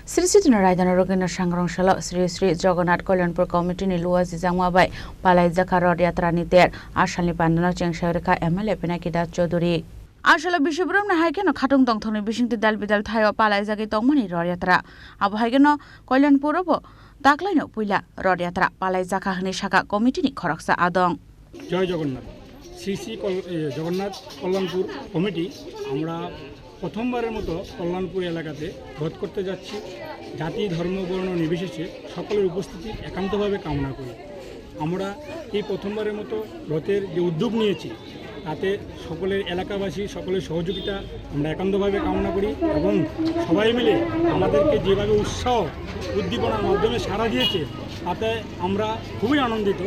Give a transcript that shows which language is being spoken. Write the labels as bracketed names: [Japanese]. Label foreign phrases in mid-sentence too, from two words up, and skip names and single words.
[Kok Borok] Sri Sri Narayan Rogina Shangrongshalo Sri Sri Jagannath Kalyanpur Committee ni luas Jangwabai Palai Zakaro Yatra ni ter Ashali Pandana Chengsharika MLA Pinakida Chaudhuri Ashala Bishopram na haikeno khatung tongthoni bisingti dal bidal thayo palai jagi tongmani rodyatra abo haikeno Kalyanpur obo daklaino puila rodyatra palai jaka hni shaka committee ni khoroksa adong [Bangla] জয় জগন্নাথ শ্রী শ্রী জগন্নাথ কল্যাণপুর কমিটি আমরা প্রথমবারের মতো কল্যাণপুর এলাকাতে রথ করতে যাচ্ছি। জাতি ধর্ম বর্ণ নির্বিশেষে সকলের উপস্থিতি একান্তভাবে কামনা করি। আমরা এই প্রথমবারের মতো রথের যে উদ্যোগ নিয়েছি তাতে সকলের এলাকাবাসী সকলের সহযোগিতা আমরা একান্তভাবে কামনা করি এবং সবাই মিলে আমাদেরকে যেভাবে উৎসাহ উদ্দীপনার মাধ্যমে সাড়া দিয়েছে তাতে আমরা খুবই আনন্দিত।